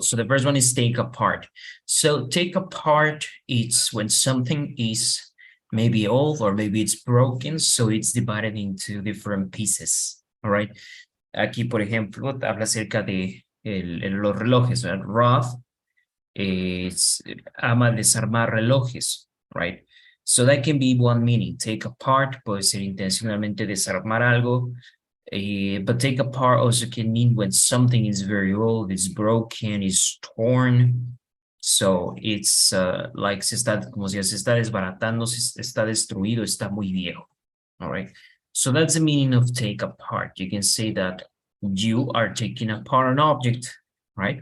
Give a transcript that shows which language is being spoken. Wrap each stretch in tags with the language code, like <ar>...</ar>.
<en>So the first one is take apart. So take apart, it's when something is maybe old or maybe it's broken, so it's divided into different pieces. All right.</en> <es>Aquí, por ejemplo, habla acerca de los relojes. ¿Verdad? Roth ama desarmar relojes,</es> <en>right? So that can be one meaning.</en> <es>Take apart puede ser intencionalmente desarmar algo.</es> <en>But take apart also can mean when something is very old, it's broken, it's torn. So it's like</en> <es>como si se está desbaratando, se está destruido, está muy viejo.</es> <en>All right. So that's the meaning of take apart. You can say that you are taking apart an object, right?</en>